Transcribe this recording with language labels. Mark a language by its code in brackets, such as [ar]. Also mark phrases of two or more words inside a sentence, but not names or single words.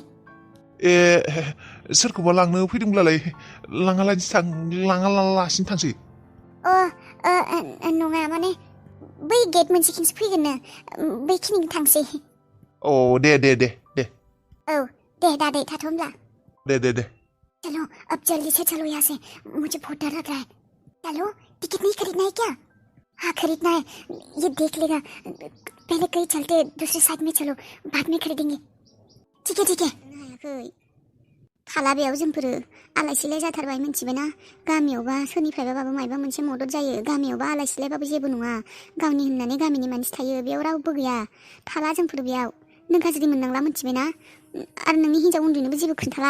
[brx] सोरखौबा लांनो फैदोंब्लालाय लाङालासिनो थांसै। नङा माने बै गेट मोनसेथिंसो फैगोननो, बैखिनिथिं थांसै। दे। औ दे दादै थाथ' होमब्ला। दे। [hi] चलो अब जल्दी से चलो यहाँ से, मुझे बहुत डर लग रहा है। चलो, टिकट नहीं खरीदना है क्या? हाँ खरीदना है, ये देख लेगा, पहले कहीं चलते दूसरी साइड में, चलो बाद में खरीदेंगे। ठीक है। [brx] थाला बेयाव जोंफोरो आलाय सिलाय जाथारबाय, मिन्थिबायना? गामियावबा सोरनिफ्रायबाबो मायबा मोनसे मदद जायो, गामियावबा आलाय सिलायबाबो जेबो नङा, गावनि होननानै गामिनि मानसि थायो, बेयाव रावबो गैया। थाला जोंफोर बेयाव, नों गाज्रि मोननांला, मिन्थिबायना? आरो नोंनि हिन्जाव उन्दैनोबो जेबो खोन्थाला।